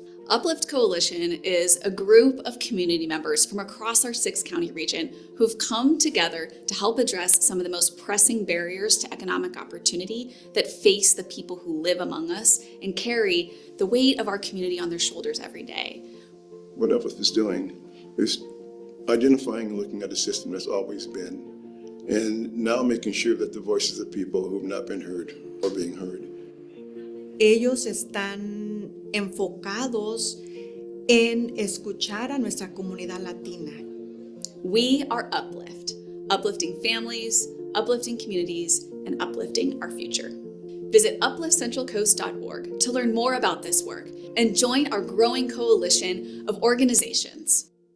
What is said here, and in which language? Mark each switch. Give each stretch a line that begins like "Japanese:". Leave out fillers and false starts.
English: Uplift Coalition is a group of community members from across our 6-county region who've come together to help address some of the most pressing barriers to economic opportunity that face the people who live among us and carry the weight of our community on their shoulders every day. What Uplift is doing is identifying and looking at a system that's always been, and now making sure that the voices of people who have not been heard are being heard.
Spanish: Ellos están enfocados en escuchar a nuestra comunidad latina.
English: We are Uplift, uplifting families, uplifting communities, and uplifting our future. Visit upliftcentralcoast.org to learn more about this work and join our growing coalition of organizations.